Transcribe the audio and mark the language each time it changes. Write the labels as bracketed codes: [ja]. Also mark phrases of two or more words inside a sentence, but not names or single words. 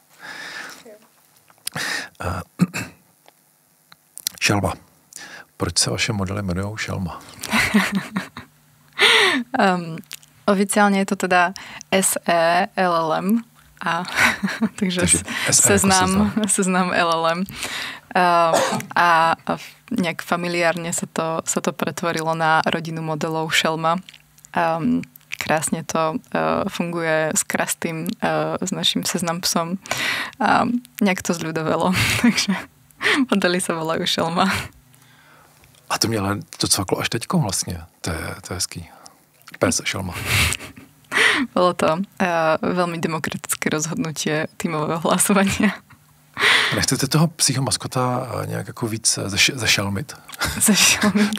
[cs] Šelma. Proč se vaše modely jmenují Šelma? Oficiálně je to teda SE-LLM, takže seznam LLM. [sk] A nejak familiárne sa to pretvorilo na rodinu modelov Šelma. Krásne to funguje s Krastým, s našim seznam psom. Nejak to zľudovelo, takže modely sa volajú Šelma. [cs] A to mě ale to cvaklo až teďko vlastně. To je hezký. Pes Šelma. [sk] Bolo to veľmi demokratické rozhodnutie tímového hlasovania. [cs] Nechcete toho psího maskota nějak jako víc zešelmit? Zešelmit?